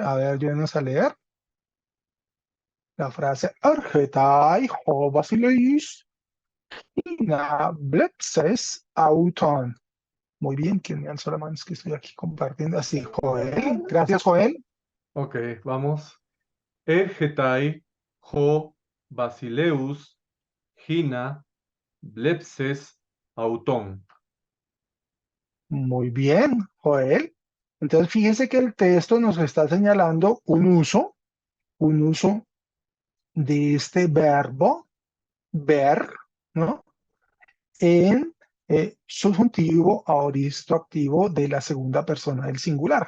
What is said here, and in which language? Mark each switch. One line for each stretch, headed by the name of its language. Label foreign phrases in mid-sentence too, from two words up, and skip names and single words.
Spanish: A ver, ayúdenos a leer la frase
Greek: Ἔρχεται ὁ βασιλεὺς ἵνα βλέψῃς αὐτόν.
Spanish: Muy bien, que me alzó la mano, es que estoy aquí compartiendo. Así, Joel. Gracias, Joel. Ok, vamos.
Greek: Ἔρχεται ὁ βασιλεὺς ἵνα βλέψῃς αὐτόν.
Spanish: Muy bien, Joel. Entonces, fíjese que el texto nos está señalando un uso de este verbo, ver, ¿no? En subjuntivo aoristo activo de la segunda persona del singular.